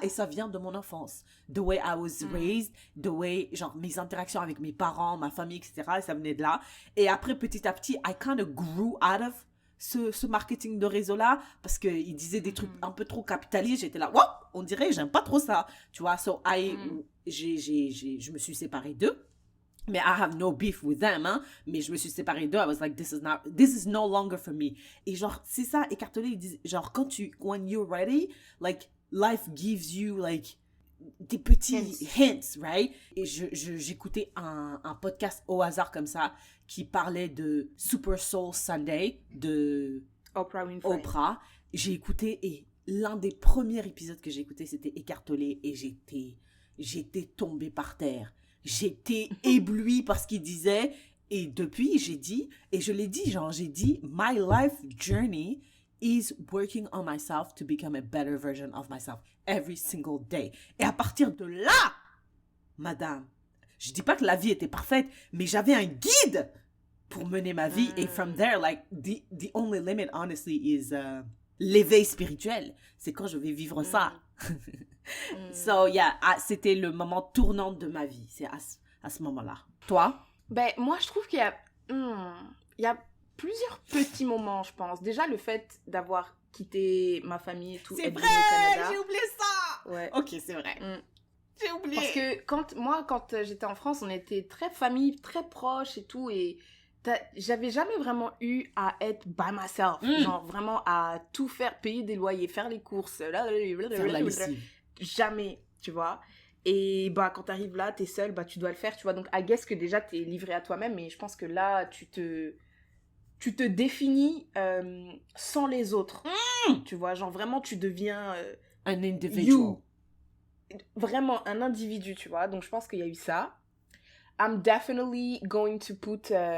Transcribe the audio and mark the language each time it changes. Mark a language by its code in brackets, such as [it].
[fr] Et ça vient de mon enfance. [en] The way I was raised, the way, [fr] genre, mes interactions avec mes parents, ma famille, etc. Et ça venait de là. Et après, petit à petit, [en] I kind of grew out of [fr] ce marketing de réseau-là, parce qu'il disait des trucs un peu trop capitalistes. J'étais là, wow, on dirait, j'aime pas trop ça. Tu vois, je me suis séparée d'eux. [en] Mais I have no beef with them, hein. [fr] Mais je me suis séparée d'eux. [en] I was like, this is no longer for me. [fr] Et genre, c'est ça, Eckhart Tolle, il dit, genre, [en] when you're ready, like, life gives you, like, [fr] des petits hints, right? Et j'écoutais un podcast au hasard comme ça, qui parlait de Super Soul Sunday, de Oprah Winfrey. J'ai écouté, et l'un des premiers épisodes que j'ai écouté, c'était Eckhart Tolle, et j'étais tombée par terre. J'étais éblouie par ce qu'il disait. Et depuis, j'ai dit, [en] my life journey is working on myself to become a better version of myself every single day. [fr] Et à partir de là, madame, je dis pas que la vie était parfaite, mais j'avais un guide pour mener ma vie. [en] Et from there, like, the only limit, honestly, is [fr] l'éveil spirituel. C'est quand je vais vivre ça. [en] So, yeah, [fr] c'était le moment tournant de ma vie. C'est à ce moment-là. Toi? Ben, moi, je trouve qu'il y a plusieurs petits moments, je pense. Déjà, le fait d'avoir quitté ma famille et tout. C'est vrai, j'ai oublié ça! Ouais. Ok, c'est vrai. J'ai oublié. Parce que quand j'étais en France, on était très famille, très proches et tout. Et j'avais jamais vraiment eu à être [en] by myself. [fr] Genre, vraiment à tout faire, payer des loyers, faire les courses. Faire la lessive. Jamais, tu vois. Et bah, quand t'arrives là, t'es seule, bah, tu dois le faire, tu vois. Donc, I guess que déjà, t'es livré à toi-même. Mais je pense que là, tu te définis sans les autres. Tu vois, genre vraiment, tu deviens... [en] un individual. You. [fr] Vraiment, un individu, tu vois. Donc, je pense qu'il y a eu ça. [en] I'm definitely going to put...